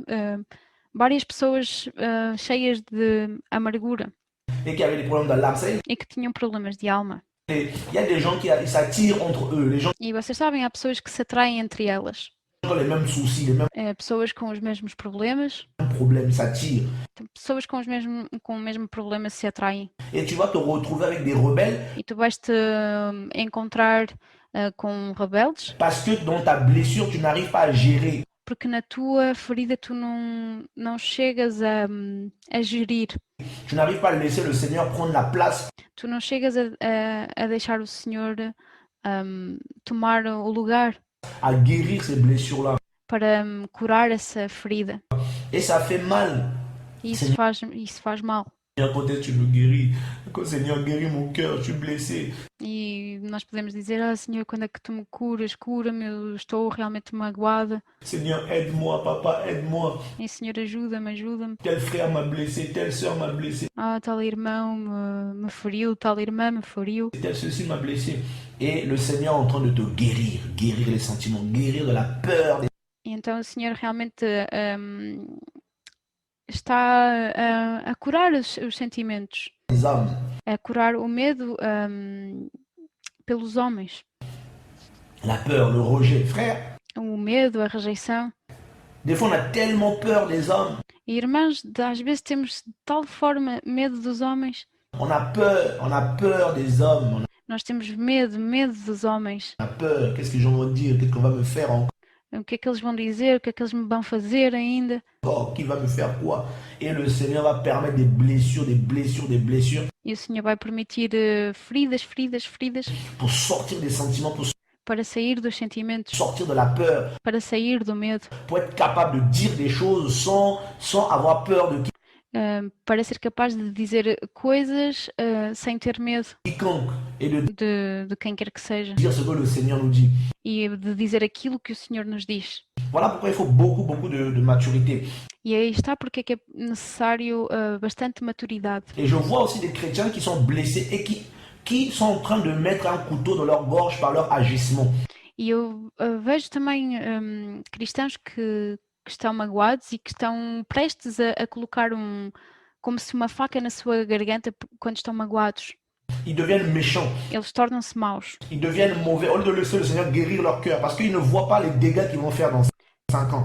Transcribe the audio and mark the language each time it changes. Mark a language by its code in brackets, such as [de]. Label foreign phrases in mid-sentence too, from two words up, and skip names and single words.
[pt] Várias pessoas cheias de amargura [fr] Et qui avaient des problèmes dans l'âme. Ça, [pt] e que tinham problemas de alma. [fr] il y a des gens qui ils s'attirent entre eux, les gens [pt] E vocês sabem, há pessoas que se atraem entre elas, [fr] qui ont les mêmes soucis, les mêmes [pt] pessoas com os mesmos problemas, [fr] problèmes, ils s'attirent. [pt] pessoas com o mesmo problema se atraem. [fr] Et tu vas te retrouver avec des rebelles [pt] E tu vais-te encontrar com rebeldes, [fr] parce que dans ta blessure, tu n'arrives pas à gérer. [pt] porque na tua ferida tu não chegas a gerir, [fr] Tu n'arrives pas à laisser le Seigneur prendre la place [pt] tu não chegas a deixar o Senhor tomar o lugar [fr] à guérir ces blessures-là. [pt] para curar essa ferida. [fr] Et ça fait mal. [pt] E isso faz mal. [fr] Seigneur, quand est-ce que tu me guéris? Seigneur, guéris mon cœur, je suis blessé. [pt] E nós podemos dizer, Senhor, quando é que tu me curas? Cura-me, eu estou realmente magoada. [fr] Seigneur, aide-moi, papa, aide-moi. [pt] E Senhor, ajuda-me, ajuda-me. [fr] Tel frère m'a blessé, telle sœur m'a blessé, [pt] Tal irmão me feriu, tal irmã me feriu. [fr] tel ceci m'a blessé. Et le Seigneur est en train de te guérir, guérir les sentiments, guérir de la peur. [pt] E então o Senhor realmente está a curar os sentimentos, [fr] Des hommes. [pt] a curar o medo pelos homens. [fr] La peur, le rejet. Frère, [pt] O medo, a rejeição. [fr] des fois on a tellement peur des hommes. [pt] E irmãos, às vezes temos de tal forma medo dos homens. [fr] On a peur des hommes. [pt] Nós temos medo dos homens. [fr] On a peur, qu'est-ce que les gens vont dire, qu'est-ce qu'on va me faire [pt] O que é que eles vão dizer, o que é que eles me vão fazer ainda. [fr] encore, qui va me faire quoi? Et le Seigneur va permettre des blessures, des blessures, des blessures [pt] E o Senhor vai permitir feridas [fr] pour sortir des sentiments, pour [pt] para sair dos sentimentos, [fr] sortir de la peur, [pt] para sair do medo, [fr] pour être capable de dire des choses sans avoir peur de [pt] para ser capaz de dizer coisas sem ter medo [fr] quiconque et [pt] de quem quer que seja [fr] dire ce que le Seigneur nous dit. [pt] e de dizer aquilo que o Senhor nos diz. [fr] Voilà pourquoi il faut beaucoup de maturité. [pt] E aí está porque é que é necessário bastante maturidade. [fr] Et je vois aussi des chrétiens qui sont blessés et qui sont en train de mettre un couteau dans leur gorge par leur agissement. [pt] E eu vejo também cristãos que estão magoados e que estão prestes a colocar como se uma faca na sua garganta quando estão magoados. [fr] Ils deviennent méchants, [pt] Eles tornam-se maus. [fr] ils deviennent mauvais, au lieu de laisser le Seigneur guérir leur cœur, parce qu'ils ne voient pas les dégâts qu'ils vont faire dans 5 ans.